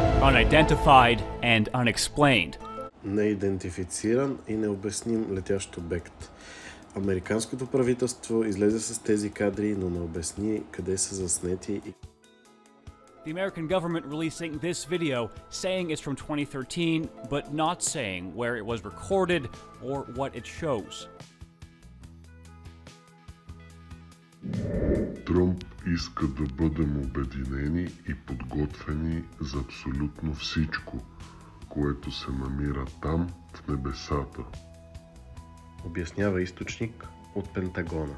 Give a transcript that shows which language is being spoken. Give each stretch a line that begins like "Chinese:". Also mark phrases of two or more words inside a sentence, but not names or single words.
English: unidentified and unexplained.
Bulgarian: Неидентифициран и необясним летящ обект. Американското правителство излезе с тези кадри, но не обясни къде са заснети.
English: The American government releasing this video saying it's from 2013, but not saying where it was recorded or what it shows.
Bulgarian: Тръмп иска да бъдем обединени и подготвени за абсолютно всичко, което се намира там, в небесата. Обяснява източник от Пентагона.